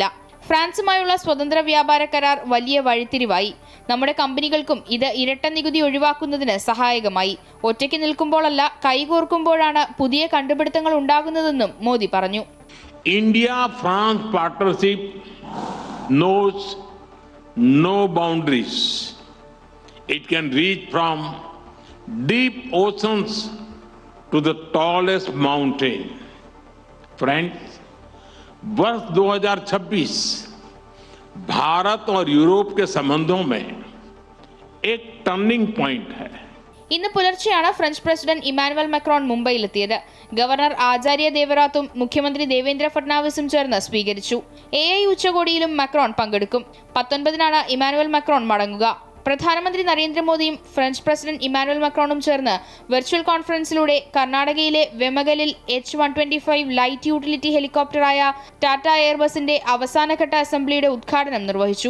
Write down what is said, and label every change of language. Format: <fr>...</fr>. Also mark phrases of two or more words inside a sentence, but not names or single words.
<ml>ഫ്രാൻസുമായുള്ള സ്വതന്ത്ര വ്യാപാര കരാർ വലിയ വഴിത്തിരിവായി. നമ്മുടെ കമ്പനികൾക്കും ഇത് ഇരട്ട നികുതി ഒഴിവാക്കുന്നതിന് സഹായകമായി. ഒറ്റയ്ക്ക് നിൽക്കുമ്പോഴല്ല, കൈകോർക്കുമ്പോഴാണ് പുതിയ കണ്ടുപിടുത്തങ്ങൾ ഉണ്ടാകുന്നതെന്നും മോദി പറഞ്ഞു.</ml> <en>India France partnership knows no boundaries. It can reach from deep oceans to the tallest mountain. ഫ്രണ്ട്സ്,</en> <hi>वर्ष 2026 भारत और यूरोप के संबंधों में एक</hi> <en>turning point</en> <hi>है.</hi> <ml>ഇന്ന് പുലർച്ചെയാണ് ഫ്രഞ്ച് പ്രസിഡന്റ് ഇമാനുവൽ മാക്രോൺ മുംബൈയിലെത്തിയത്. ഗവർണർ ആചാര്യ ദേവറാത്തും മുഖ്യമന്ത്രി ദേവേന്ദ്ര ഫഡ്നാവിസും ചേർന്ന് സ്വീകരിച്ചു. AI ഉച്ചകോടിയിലും മാക്രോൺ പങ്കെടുക്കും. 19-നാണ് ഇമാനുവൽ മാക്രോൺ മടങ്ങുക. പ്രധാനമന്ത്രി നരേന്ദ്രമോദിയും ഫ്രഞ്ച് പ്രസിഡന്റ് ഇമ്മാനുവൽ മക്രോണും ചേർന്ന് വെർച്വൽ കോൺഫറൻസിലൂടെ കർണാടകയിലെ വെമഗലിൽ H-125</ml> <en>light utility</en> <ml>ഹെലികോപ്റ്ററായ ടാറ്റ എയർബസിന്റെ അവസാനഘട്ട അസംബ്ലിയുടെ ഉദ്ഘാടനം നിർവഹിച്ചു.</ml>